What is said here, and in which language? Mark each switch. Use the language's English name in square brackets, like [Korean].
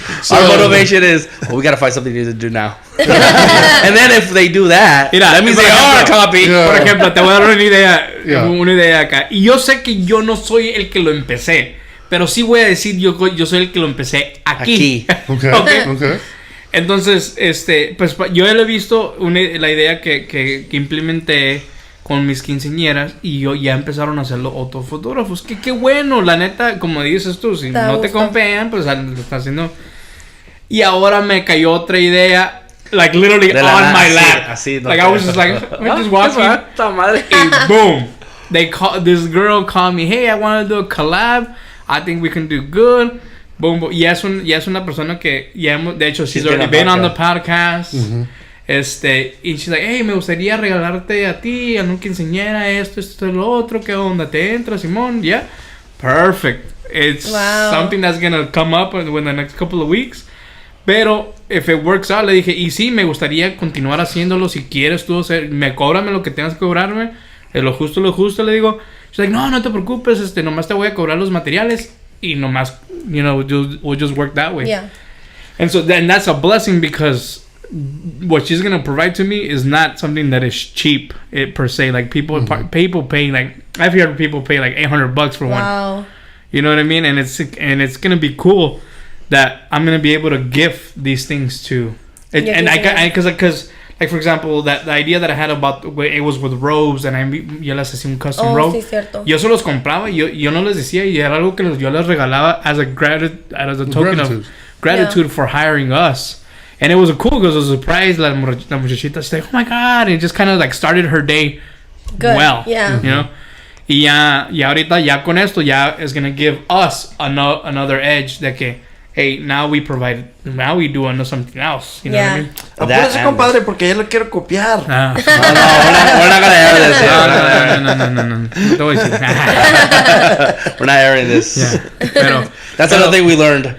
[English] Our motivation is, we gotta find something to do now. And then if they do that, that means they are a copy. [Spanish] Por ejemplo, te voy a dar una idea acá. Y yo sé que yo no soy el que lo empecé, pero sí voy a decir yo soy el que lo empecé aquí. [English] Okay. [Spanish] Entonces, pues yo ya lo he visto, la idea que implementé con mis quinceañeras y ya empezaron a hacerlo otros fotógrafos. Que qué bueno, la neta, como dices tú, si no te compean, pues lo está haciendo. Y ahora me cayó otra idea, [English] like literally on my lap. [Spanish] Así, [English] like I was just like, we're just walking, and boom, this girl called me, hey, I want to do a collab. I think we can do good. Boom, boom. [Spanish] Ya es una persona que ya hemos, de hecho, [English] she's already been on the podcast. Mm-hmm. [Spanish] Y [English] she's like, hey, [Spanish] me gustaría regalarte a ti, a un quinceañera, esto, lo otro, ¿qué onda? ¿Te entras, Simón? [English] Yeah. Perfect. It's something that's gonna come up within the next couple of weeks. [Spanish] Pero, [English] if it works out, [Spanish] le dije, y sí, me gustaría continuar haciéndolo. Si quieres tú hacer, cóbrame lo que tengas que cobrarme. Lo justo, le digo. [English] She's like, [Spanish] no te preocupes, nomás te voy a cobrar los materiales. Y nomás, [English] we'll just work that way. Yeah. And so then that's a blessing because what she's gonna provide to me is not something that is cheap per se. Like people pay like, I've heard people pay like $800 for one. Wow. You know what I mean? And it's gonna be cool that I'm gonna be able to gift these things to. Because like for example, the idea that I had about it was with robes, and [Spanish] yo les hacía un [English] custom robe. [Spanish] Sí, cierto. Yo se los compraba, yo no les decía, y era algo que yo les regalaba [English] as a token of gratitude for hiring us. And it was cool because it was a surprise. [Spanish] La muchachita, [English] she's like, oh my god, and it just kind of like started her day good. well. Yeah. You know. [Spanish] Y ya ahorita, ya con esto, ya [English] is going to give us another edge [Spanish] de que, [English] hey, now we do something else. You know what I mean? [Spanish] Apúrese, compadre, porque ya lo quiero copiar. Ah. [English] No, we're not gonna air this. [Spanish] No. Te voy a decir. [English] We're not airing this. Yeah. [Spanish] Pero, [English] That's another thing we learned.